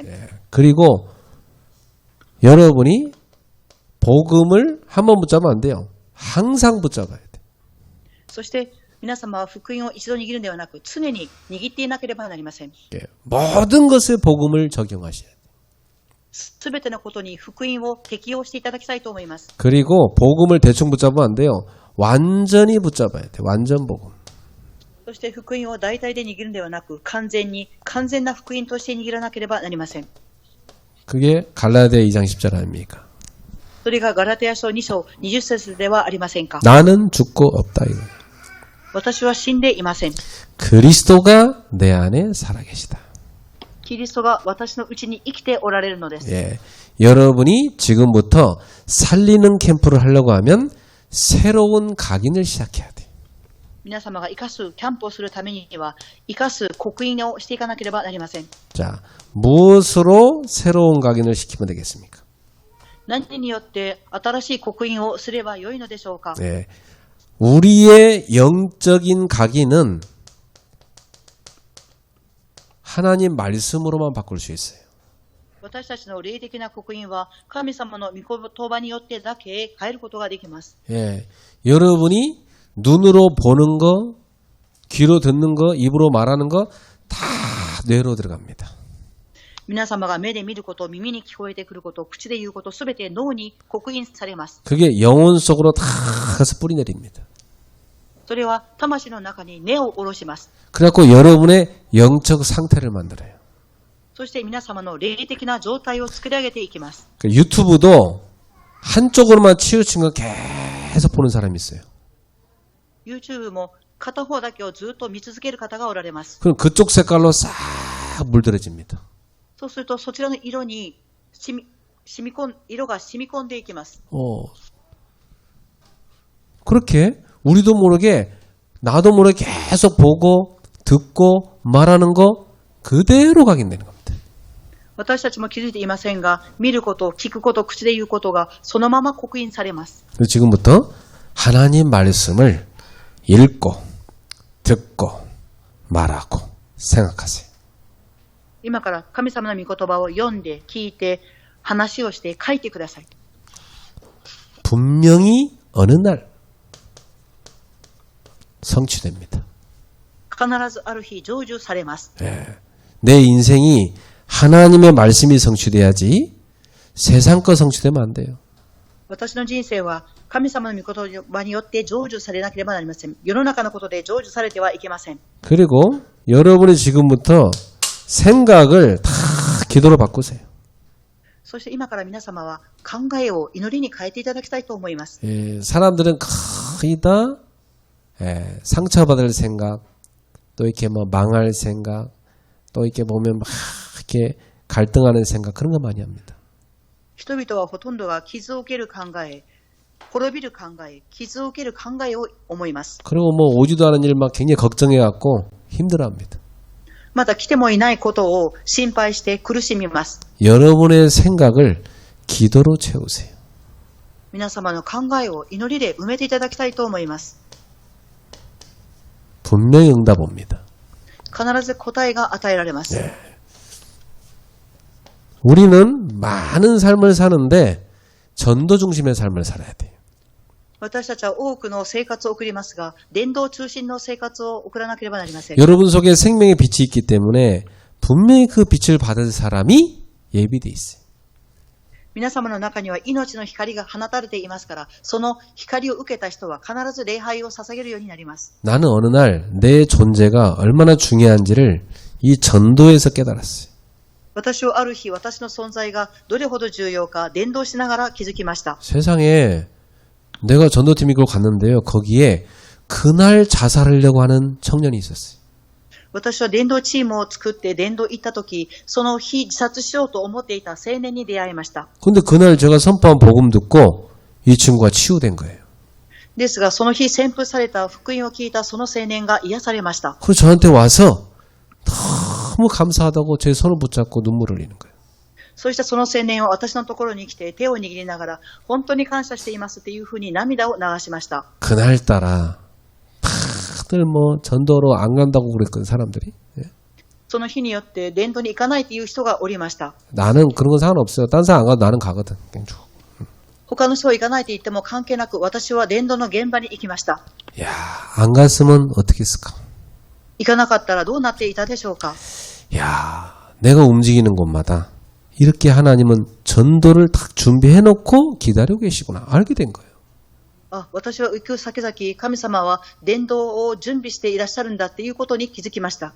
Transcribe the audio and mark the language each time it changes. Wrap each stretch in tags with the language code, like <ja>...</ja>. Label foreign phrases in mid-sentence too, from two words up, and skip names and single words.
<ko>그리고 여러분이 복음을 한번 붙잡으면 안 돼요. 항상 붙잡아야 돼.</ko> <ja>そして皆様は福音を一度握るのではなく常に握っていなければなりません。</ja> <ko>모든 것에 복음을 적용하셔야 돼요.</ko> <ja>すべてのことに福音を適用していただきたいと思います。</ja> <ko>그리고 복음을 대충 붙잡으면 안 돼요. 완전히 붙잡아야 돼. 완전 복음.</ko> <ja>そして福音を大体で握るのではなく完全な福音として握らなければなりません。</ja> <ko>그게 갈라디아 2장 10절 아닙니까?</ko> <ja>それがガラテヤ書2章20節ではありませんか。</ja> <ko>나는 죽고 없다 이거.</ko> <ja>私は死んでいません。</ja> <ko>그리스도가 내 안에 살아계시다.</ko> <ja>キリストが私のうちに生きておられるのです。</ja> <ko>예. 여러분이 지금부터 살리는 캠프를 하려고 하면 새로운 각인을 시작해야 돼.</ko> <ja>皆様が生かすキャンプをするためには生かす刻印をしていかなければなりません。</ja> <ko>자, 무엇으로 새로운 각인을 시키면 되겠습니까?</ko> <ja>何によって新しい刻印をすればよいのでしょうか。</ja> <ko>예. 우리의 영적인 각인은 하나님 말씀으로만 바꿀 수 있어요.</ko> <ja>私たちの霊的な刻印は神様の御言葉によってだけ変えることができます。</ja> <ko>예. 여러분이 눈으로 보는 거, 귀로 듣는 거, 입으로 말하는 거 다 뇌로 들어갑니다.</ko> <ja>皆様が目で見ること、耳に聞こえてくること、口で言うこと、すべて脳に刻印されます。</ja> <ko>그게 영혼 속으로 다 가서 뿌리 내립니다.</ko> <ja>それは魂の中に根を下ろします。</ja> <ko>그래갖고 여러분의 영적 상태를 만들어요.</ko> <ja>そして皆様の霊的な状態を作り上げていきます。</ja> <ko>유튜브도 한쪽으로만 치우친 거 계속 보는 사람이 있어요.</ko> <ja>YouTube も片方だけをずっと見続ける方がおられます。</ja> <ko>그럼 그쪽 색깔로 싹 물들어집니다.</ko> <ja>そうするとそちらの色に色が染み込んでいきます。</ja> <ko>그렇게 우리도 모르게 나도 모르게 계속 보고 듣고 말하는 거 그대로 각인되는 겁니다.</ko> <ja>私たちも気づいていませんが、見ること、聞くこと、口で言うことがそのまま刻印されます。</ja> <ko>그래서 지금부터 하나님 말씀을 읽고 듣고 말하고 생각하세요.</ko> <ja>今から神様の御言葉を読んで、聞いて、話をして書いてください。</ja> <ko>분명히 어느 날 성취됩니다.</ko> <ja>必ずある日成就されます。</ja> <ko>내 인생이 하나님의 말씀이 성취돼야지 세상 거 성취되면 안 돼요.</ko> <ja>私の人生は神様の御言葉によって成就されなければなりません。世の中のことで成就されてはいけません。</ja> <ko>그리고 여러분이 지금부터 생각을 다 기도로 바꾸세요.</ko> <ja>そして今から皆様は考えを祈りに変えていただきたいと思います。</ja> <ko>사람들은 거의 다 상처받을 생각, 또 이렇게 뭐 망할 생각, 또 이렇게 보면 막 이렇게 갈등하는 생각 그런 거 많이 합니다.</ko> <ja>人々はほとんどが傷を受ける考え、 滅びる考え、傷を受ける考えを思います。</ja> <ko>그리고 뭐 오지도 않은 일 막 굉장히 걱정해갖고 힘들어합니다.</ko> <ja>また来てもいないことを心配して苦しみます。</ja> <ko>여러분의 생각을 기도로 채우세요.</ko> <ja>皆様の考えを祈りで埋めていただきたいと思います。</ja> <ko>분명히 응답 옵니다.</ko> <ja>必ず答えが与えられます。</ja> <ko>우리는 많은 삶을 사는데 전도 중심의 삶을 살아야 돼요.</ko> <ja>私たちは多くの生活を送りますが、伝道中心の生活を送らなければなりません。</ja> <ko>여러분 속에 생명의 빛이 있기 때문에 분명히 그 빛을 받을 사람이 예비돼 있어요.</ko> <ja>皆様の中には命の光が放たれていますから、その光を受けた人は必ず礼拝を捧げるようになります。</ja> <ko>나는 어느 날 내 존재가 얼마나 중요한지를 이 전도에서 깨달았어요.</ko> <ja>私はある日、私の存在がどれほど重要か伝道しながら気づきました。</ja> <ko>세상에 내가 전도팀 이끌고 갔는데요. 거기에 그날 자살하려고 하는 청년이 있었어요.</ko> <ja>私は伝道チームを作って伝道行った時、その日自殺しようと思っていた青年に出会いました。</ja> <ko>근데 그날 제가 선포한 복음 듣고 이 친구가 치유된 거예요.</ko> <ja>ですが、その日宣布された福音を聞いたその青年が癒されました。</ja> <ko>그래서 저한테 와서 너무 감사하다고 제 손을 붙잡고 눈물을 흘리는 거예요.</ko> <ja>そしてその青年は私のところに来て手を握りながら、本当に感謝していますというふうに涙を流しました。</ja> <ko>그날따라 다들 뭐 전도로 안 간다고 그랬거든 사람들이.</ko> <ja>その日によって伝道に行かないという人がおりました。</ja> <ko>나는 그런 건 상관없어요. 딴 사람 안 가도 나는 가거든. 땡초.</ko> <ja>他の人は行かないと言っても関係なく、私は伝道の現場に行きました。</ja> <ko>야, 안 갔으면 어떻게 했을까?</ko> <ja>行かなかったらどうなっていたでしょうか。</ja> <ko>야, 내가 움직이는 곳마다 이렇게 하나님은 전도를 딱 준비해놓고 기다리고 계시구나. 알게 된 거예요.</ko> <ja>私は行く先々、神様は伝道を準備していらっしゃるんだっていうことに気づきました。</ja>